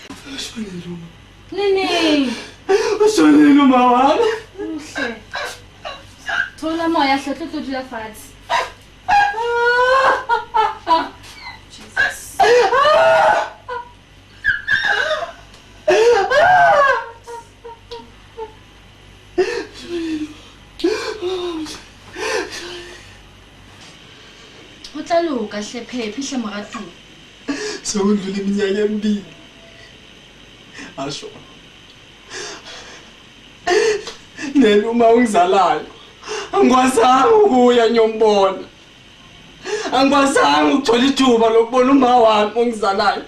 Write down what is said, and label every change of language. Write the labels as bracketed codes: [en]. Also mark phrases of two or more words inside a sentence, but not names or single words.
[zu] Nini? Ushonile uma wami. [st] Hle. Thola moya hle tlo dula fatshe. Jesus. Utlaluka hle phephi hle moratu. [zu] Sokundlula iminyaka emibili. Asho. Nena uma ungizalayo. Angikwazanga ukuya nyombona. Angikwazanga ukuthola ithuba lokubona uma wami ongizalayo.